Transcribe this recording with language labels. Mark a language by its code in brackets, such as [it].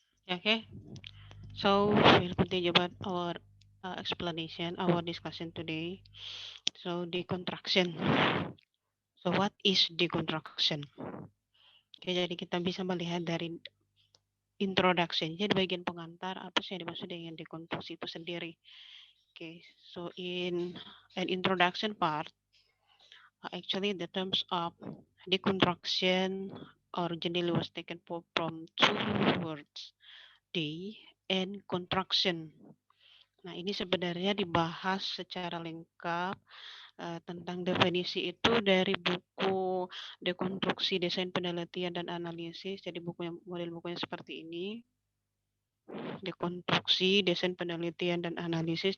[en] Okay, so we'll continue about our explanation, our discussion today. So deconstruction. So what is deconstruction? [id] Oke, jadi kita bisa melihat dari introduction. Jadi bagian pengantar apa sih yang dimaksud dengan dekonstruksi itu sendiri. [en] Okay, so in an introduction part, actually the terms of deconstruction originally was taken from two words, de and construction. [id] Nah, ini sebenarnya dibahas secara lengkap tentang definisi itu dari buku Dekonstruksi Desain Penelitian dan Analisis. Jadi model bukunya seperti ini. Dekonstruksi Desain Penelitian dan Analisis.